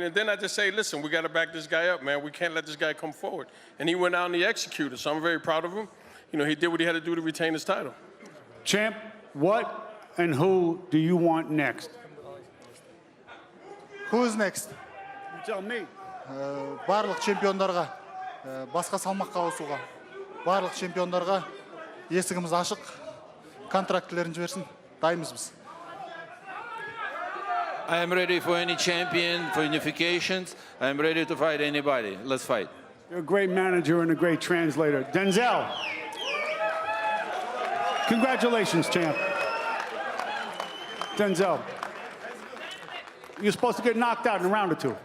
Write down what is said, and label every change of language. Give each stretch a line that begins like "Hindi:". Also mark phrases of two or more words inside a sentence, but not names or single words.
English: And then I just say, listen, we got to back this guy up, man. We can't let this guy come forward. And he went out and he executed. So I'm very proud of him. He did what he had to do to retain his title. Champ, what and who do you want next? Who's next? tell me.
Kazakh: Барлық чемпиондарға, басқа салмаққа ауысуға, барлық чемпиондарға есігіміз ашық, контрактілерін жіберсін, дайынбыз біз.
English: I am ready for any champion, for unifications. I am ready to fight anybody. Let's fight. You're a great manager and a great translator. Denzel, congratulations, champ. Denzel, you're supposed to get knocked out in a round or two.